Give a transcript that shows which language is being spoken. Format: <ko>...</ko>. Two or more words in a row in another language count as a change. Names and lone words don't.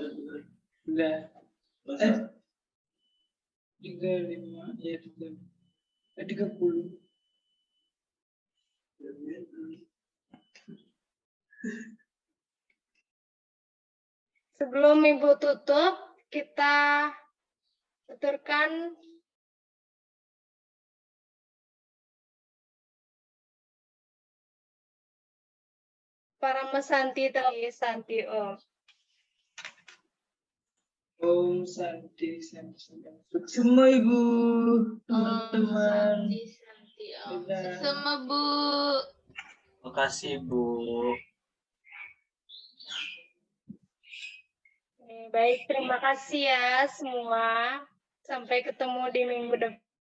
<id>Udah. 35, ya 30. Sebelum Ibu tutup, kita tuturkan para mesanti tadi</id> <sa>Santi Om. Om Santi,</sa> <id>semua Ibu, teman-teman.</id> <sa>Santi, Om.</sa> <id>Dadah. Sama, Bu. Terima kasih, Bu. Baik, terima kasih ya semua. Sampai ketemu di minggu depan.</id>